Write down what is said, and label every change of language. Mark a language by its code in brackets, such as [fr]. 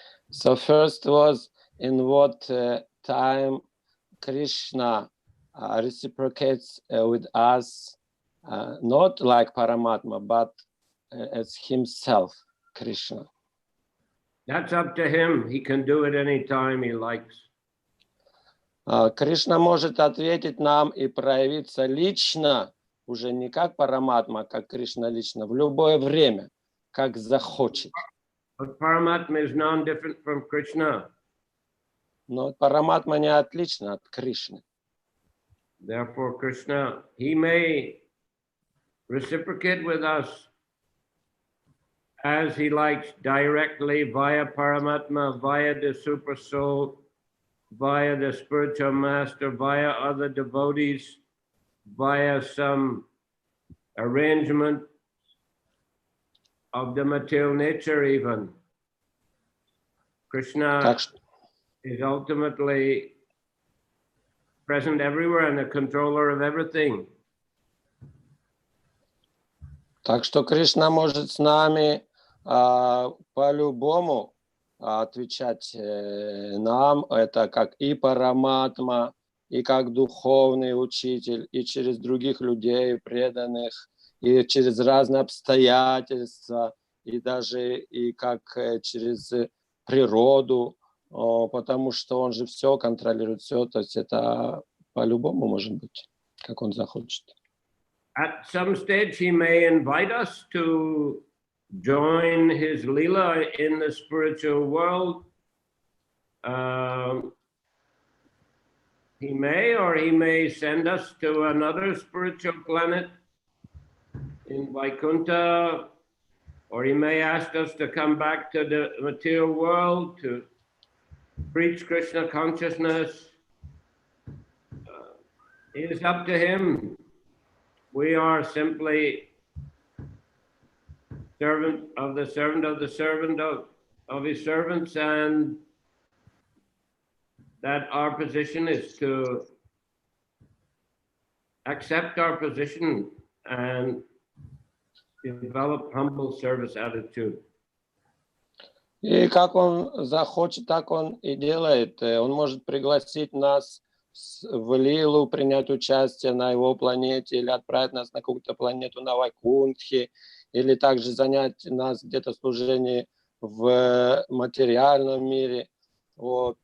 [en] So first was, in what time Krishna reciprocates with us, not like Paramatma, but as himself, Krishna. That's up to him. He can do it any time he likes. [ru] Кришна может ответить нам и проявиться лично, уже не как Параматма, как Кришна лично, в любое время, как захочет. [en] But Paramatma is non-different from Krishna. [ru] Но Параматма не отлична от Кришны. [en] Therefore, Krishna, he may reciprocate with us as he likes, directly via Paramatma, via the Super Soul, via the spiritual master, via other devotees, via some arrangement of the material nature even. Krishna is ultimately present everywhere and the controller of everything. [ru] Так что Кришна может с нами по-любому отвечать нам, это как и Параматма, и как духовный учитель, и через других людей преданных, и через разные обстоятельства, и даже и как через природу, потому что он же все контролирует, все, то есть это по-любому может быть, как он захочет. [en] At some stage, he may invite us to join his lila in the spiritual world. He may send us to another spiritual planet in Vaikuntha, or he may ask us to come back to the material world to preach Krishna consciousness. It is up to him. We are simply servant of the servant of the servant of his servants, and that our position is to accept our position and develop humble service attitude. [ru] И как он захочет, так он и делает. Он может пригласить нас в Лилу, принять участие на его планете, или отправить нас на какую-то планету на Вайкунтхе, или также занять нас где-то в служении в материальном мире. Вот.